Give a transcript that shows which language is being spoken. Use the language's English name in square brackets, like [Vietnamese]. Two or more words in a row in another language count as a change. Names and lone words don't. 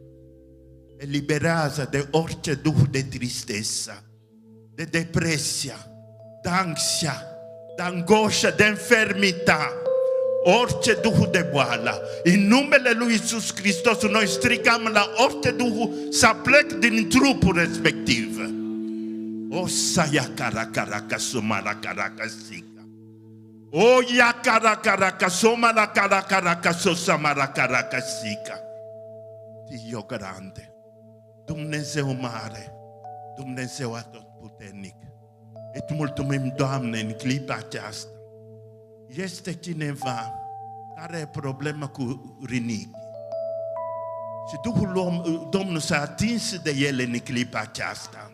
[Romanian] Eliberează de orice duh de tristețe. de depresia, de ansia, de angoscia, de înfermita, orice duh de boală. În numele lui Iisus Hristos noi strigăm la orice duh să plec din trupul respectiv. O saia caraca sumara caraca sica. O ia caraca sumara caraca sosamara caraca sica. [Italian] Dio grande, [Romanian] Dumnezeu mare, Dumnezeu atotputernic. Îți mulțumim, Doamne, în clipa aceasta. Este cineva care are problemă cu rinichi. Și Duhul Domnului s-a atins de ele în clipa aceasta.